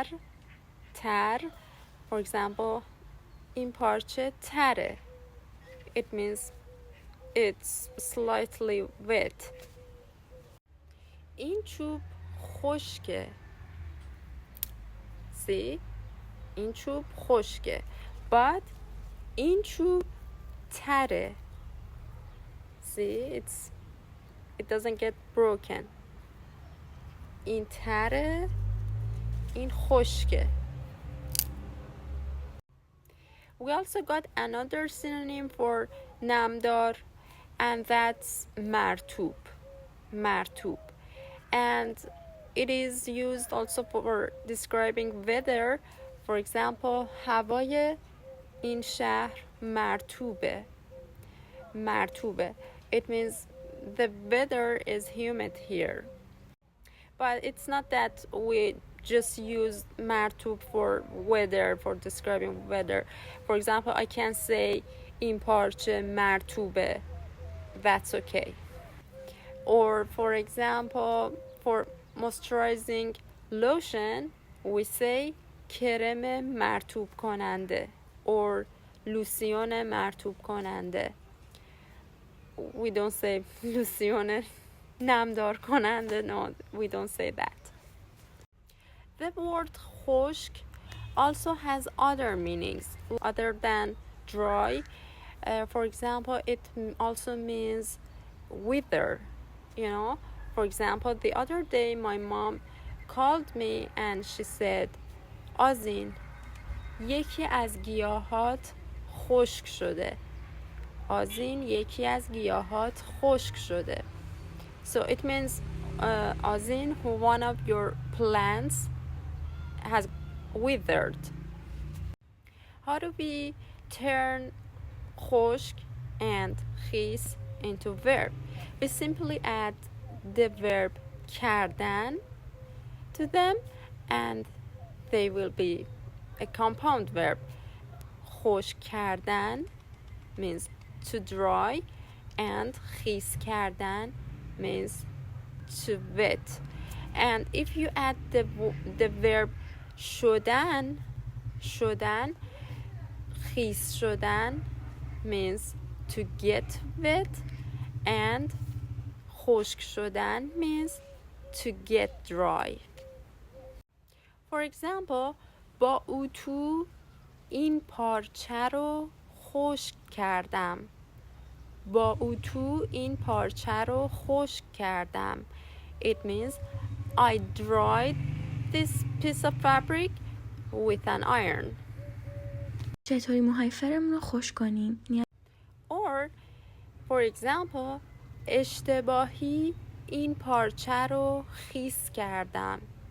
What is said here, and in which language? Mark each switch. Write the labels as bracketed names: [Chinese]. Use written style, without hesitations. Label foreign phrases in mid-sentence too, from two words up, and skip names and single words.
[Persian] تر. [English] For example, [Persian] این پارچه تره. [English] It means it's slightly wet. [Persian] این چوب خشکه. See? این چوب خشکه. But این چوب تره. [English] See? It doesn't get broken. [Persian] این تره. این خشکه. [English] We also got another synonym for نمدار, and that's مرطوب. [Persian] مرطوب. [English] And it is used also for describing weather. For example, [Persian] هوای این شهر مرطوبه. مرطوبه. [English] It means the weather is humid here. But it's not that we just use مرطوب for weather, for describing weather. For example, I can say [Persian] این پارچه مرطوبه. [English] That's okay. Or for example, for moisturizing lotion, we say [Persian] کرم مرطوب کننده [English] or [Persian] لوسیون مرطوب کننده. [English] We don't say [Persian] لوسیون نمدار کننده. [English] No, we don't say that. The word خشک also has other meanings other than dry. For example, it also means wither, you know. For example, the other day my mom called me and she said, [Persian] آذین یکی از گیاهات خشک شده. آذین یکی از گیاهات خشک شده. [English] So it means آذین, one of your plants has withered. How do we turn خشک and خیس into verb? We simply add the verb کردن to them and they will be a compound verb. [Persian] خشک کردن [English] means to dry and [Persian] خیس کردن [English] means to wet. And if you add the verb [Persian] شدن, شدن, خیس شدن [English] means to get wet and [Persian] خشک شدن [English] means to get dry. For example, [Persian] با اتو این پارچه رو خشک کردم. با اتو این پارچه رو خشک کردم. [English] It means I dried this piece of fabric with an iron. [Persian] چطوری موهای فرمون رو خشک کنیم؟ [English] Or, for example, [Persian] اشتباهی این پارچه رو خیس کردم.